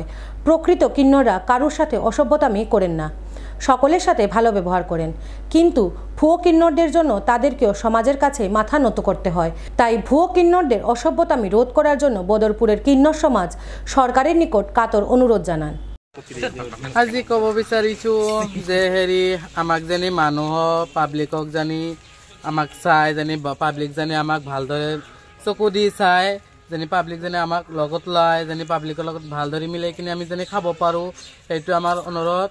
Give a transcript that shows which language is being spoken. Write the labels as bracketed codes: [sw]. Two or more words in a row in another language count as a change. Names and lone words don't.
[bn] প্রকৃত কিন্নররা কারোর সাথে অসভ্যতামি করেন না, সকলের সাথে ভালো ব্যবহার করেন, কিন্তু ভুয়ো কিন্নরদের জন্য তাদেরকেও সমাজের কাছে মাথা নত করতে হয়। তাই ভুয়ো কিন্নরদের অসভ্যতামি রোধ করার জন্য বদরপুরের কিন্নর সমাজ সরকারের নিকট কাতর অনুরোধ জানান। [as] আজি ক'ব বিচাৰিছো যে আমাক জানি মানুহ পাব্লিকক জানি আমাক চাই, জানি পাব্লিক জানি আমাক ভালদৰে চকু দি চাই, জানি পাব্লিক জানি আমাক লগত লয়, জানি পাব্লিকৰ লগত ভালদৰে মিলাই কিনে আমি জানি খাব পাৰোঁ, সেইটো আমাৰ অনুৰোধ।